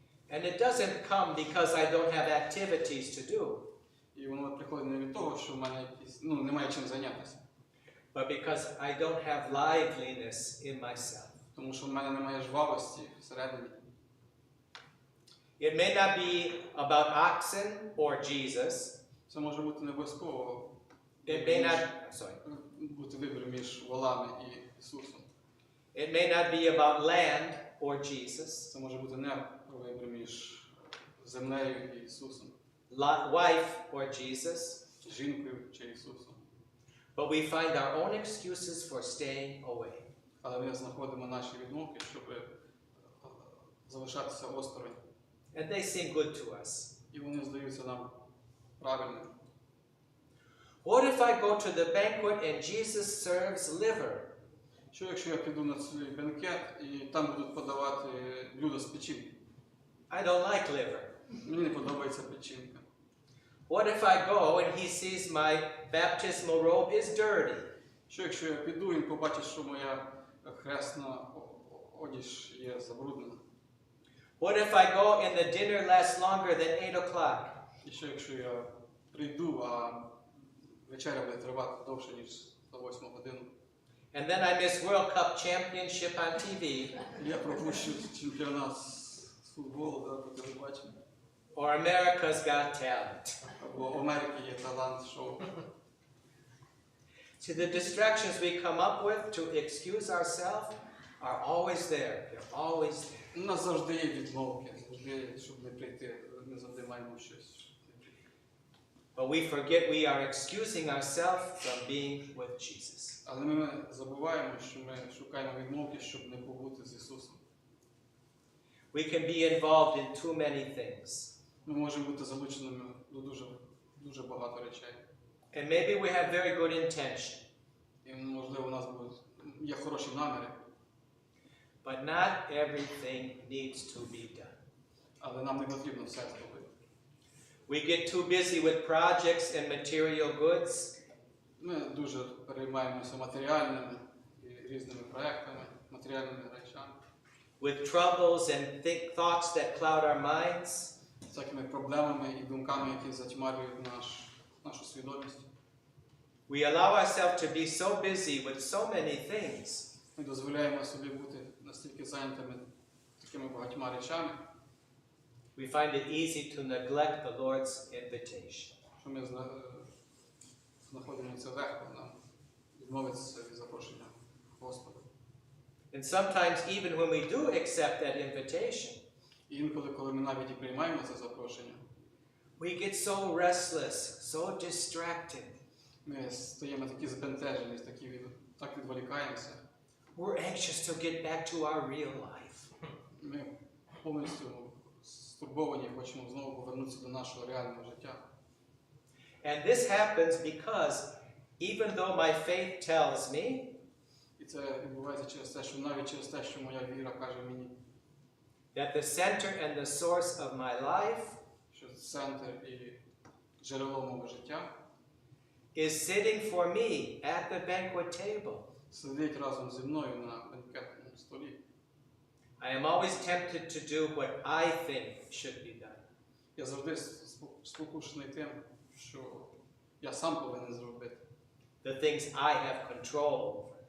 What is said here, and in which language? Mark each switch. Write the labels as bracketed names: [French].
[English] And it doesn't come because I don't have activities to do, [Ukrainian] І воно приходить не від того, що в мене якісь, немає чим зайнятися. [English] but because I don't have liveliness in myself. [Ukrainian] Тому що в мене немає жвавості всередині. [English] It may not be about oxen or Jesus. [Ukrainian] Це може бути не обов'язково [English] It may not, [Ukrainian] бути вибір між волами і Ісусом. [English] It may not be about land or Jesus, [Ukrainian] Це може бути не вибір між землею і Ісусом, [English] wife or Jesus, [Ukrainian] жінкою чи Ісусом. [English] but we find our own excuses for staying away. [Ukrainian] Але ми знаходимо наші відмовки, щоб залишатися осторонь. [English] And they seem good to us. [Ukrainian] І вони здаються нам правильними. [English] What if I go to the banquet and Jesus serves liver? [Ukrainian] Що якщо я піду на цей бенкет і там будуть подавати блюдо з печінки? [English] I don't like liver. [Ukrainian] Мені не подобається печінка. [English] What if I go and he sees my baptismal robe is dirty? [Ukrainian] Що якщо я піду і побачить, що моя хресна одіж є забруднена? [English] What if I go and the dinner lasts longer than 8 o'clock? [Ukrainian] І що якщо я прийду, а вечеря буде тривати довше, ніж за 8 годину? [English] And then I miss World Cup Championship on TV, [Ukrainian] Я пропущу чемпіонат з футболу по телебаченню. [English] or America's Got Talent. [Ukrainian] Або в Америці є талант-шоу. [English] See, the distractions we come up with to excuse ourselves are always there. They're always there. [Ukrainian] У нас завжди є відмовки, завжди, щоб не прийти. Ми завжди маємо щось. [English] But we forget we are excusing ourselves from being with Jesus. [Ukrainian] Але ми забуваємо, що ми шукаємо відмовки, щоб не побути з Ісусом. [English] We can be involved in too many things. [Ukrainian] Ми можемо бути залученими до дуже багато речей. [English] And maybe we have very good intention. [Ukrainian] І, можливо, у нас є хороші наміри, [English] But not everything needs to be done. [Ukrainian] але нам не потрібно все зробити. [English] We get too busy with projects and material goods. [Ukrainian] Ми дуже переймаємося матеріальними і різними проектами, матеріальними речами. [English] With troubles and thoughts that cloud our minds. [Ukrainian] Всякими проблемами і думками, які затьмарюють нашу свідомість. [English] We allow ourselves to be so busy with so many things. [Ukrainian] Ми дозволяємо собі бути настільки зайнятими такими багатьма речами, [English] We find it easy to neglect the Lord's invitation. [Ukrainian] що ми знаходимо це легко нам відмовитися від запрошення Господа. [English] And sometimes even when we do accept that invitation, [Ukrainian] І інколи, коли ми навіть і приймаємо це запрошення, [English] we get so restless, so distracted. [Ukrainian] ми стаємо такі збентежені, так відволікаємося. [English] We're anxious to get back to our real life. [Ukrainian] Ми повністю стурбовані, хочемо знову повернутися до нашого реального життя. [English] And this happens because even though my faith tells me [Ukrainian] І це відбувається через те, що навіть через те, що моя віра каже мені, [English] that the center and the source of my life [Ukrainian] що центр і джерело мого життя [English] is sitting for me at the banquet table. [Ukrainian] Сидить разом зі мною на бенкетному столі. [English] I am always tempted to do what I think should be done. [Ukrainian] Я завжди спокушений тим, що я сам повинен зробити. [English] The things I have control over.